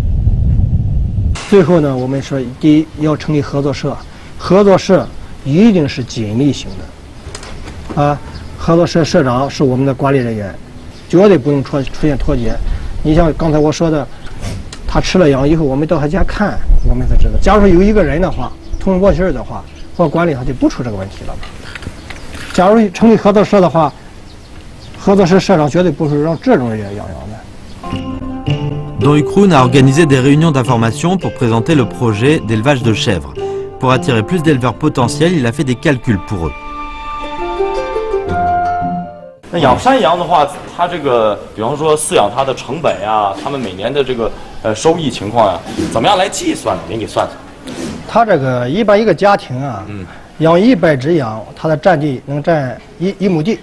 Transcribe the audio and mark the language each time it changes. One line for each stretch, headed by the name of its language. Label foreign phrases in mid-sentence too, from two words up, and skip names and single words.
Chinese: 最后呢，我们说第一要成立合作社，合作社一定是紧密型的，合作社社长是我们的管理人员，绝对不用出现脱节。你像刚才我说的，他吃了羊以后，我们到他家看，我们才知道。假如说有一个人的话，通过气儿的话，或管理他就不出这个问题了。假如成立合作社的话，合作社社长绝对不是让这种人养羊的。
French: Don Ukroon a organisé des réunions d'information pour présenter le projet d'élevage de chèvres. Pour attirer plus d'éleveurs potentiels, il a fait des calculs pour eux.
Chinese: 那养山羊的话，它这个，比方说饲养它的成本呀，他们每年的这个收益情况呀，怎么样来计算呢？您给算算。他这个一般一个家庭养100只羊，它的占地能占一亩地。